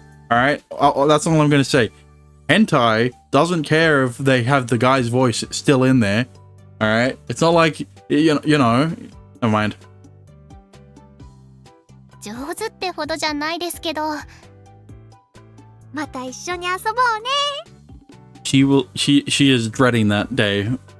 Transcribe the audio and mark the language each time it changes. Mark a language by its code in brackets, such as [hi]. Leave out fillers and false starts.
[en] Alright, that's all I'm gonna say. Hentai doesn't care if they have the guy's voice still in there. Alright, it's not like, you know, never mind. [ja] 上手ってほどじゃないですけど。また一緒に遊ぼうね。 [en] She is dreading that day.